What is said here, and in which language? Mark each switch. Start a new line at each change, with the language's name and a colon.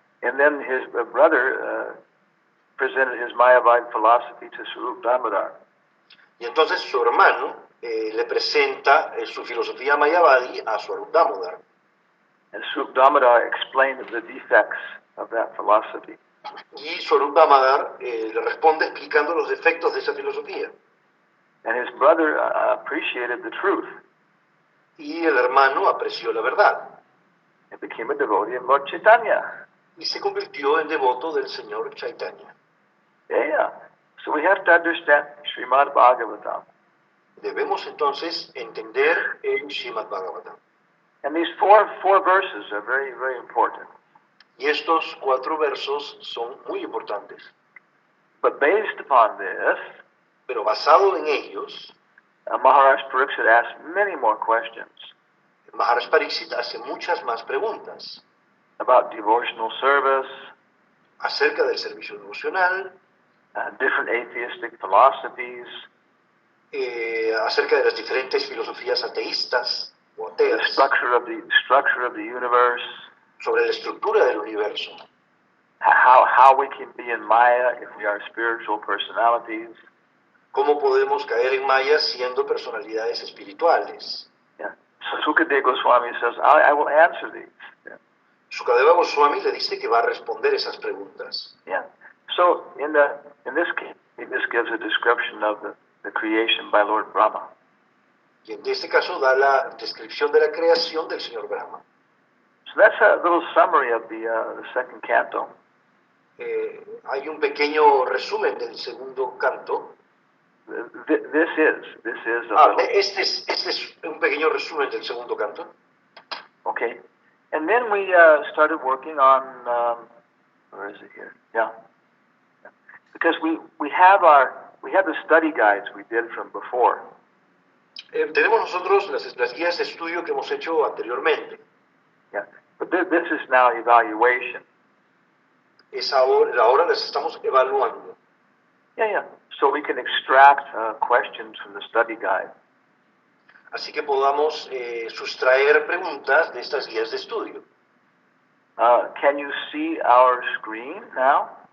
English: And then his brother presented his Mayavadi philosophy to Swarup Damodar.
Spanish: Y entonces su hermano le presenta su filosofía Mayavadi a Swarup Damodar.
English: And Swarup Damodar explained the defects of that philosophy.
Spanish: Y Swarup Damodar le responde explicando los defectos de esa filosofía.
English: And his brother appreciated the truth.
Spanish: Y el hermano apreció la verdad.
English: And became a devotee of Lord Chaitanya.
Spanish: Y se convirtió en devoto del Señor Chaitanya.
English: Yeah. So we have to understand Srimad Bhagavatam.
Spanish: Debemos entonces entender el Srimad Bhagavatam.
English: And these four verses are very, very important.
Spanish: Y estos 4 versos son muy importantes.
English: But based upon this,
Spanish: Pero basado en ellos,
English: Maharaj Pariksit asked many more questions
Spanish: Maharaj Pariksit hace muchas más preguntas
English: about devotional service,
Spanish: acerca del servicio devocional,
English: different atheistic philosophies,
Spanish: acerca de las diferentes filosofías ateístas o
English: the
Spanish: ateas,
English: structure of the universe,
Spanish: sobre la estructura del universo,
English: how we can be in Maya if we are spiritual personalities.
Spanish: cómo podemos caer en Maya siendo personalidades espirituales.
English: Yeah. So Sukadeva Goswami says, I will answer these. Yeah.
Spanish: Sukadeva Goswami le dice que va a responder esas preguntas.
English: Yeah. So in this case, this gives a description of the creation by Lord Brahma.
Spanish: Y en este caso da la descripción de la creación del señor Brahma.
English: So that's a little summary of the second canto.
Spanish: Hay un pequeño resumen del segundo canto.
English: This is a little,
Spanish: Este es un pequeño resumen del segundo canto.
English: okay. And then we started working on where is it here? Yeah. Because we have the study guides we did from before.
Spanish: Tenemos nosotros las guías de estudio que hemos hecho anteriormente.
English: Yeah. But this is now evaluation.
Spanish: Ahora las estamos evaluando.
English: Yeah. So we can extract questions from the study guide.
Spanish: Así que podamos sustraer preguntas de estas guías de estudio.
English: Can you see our screen now?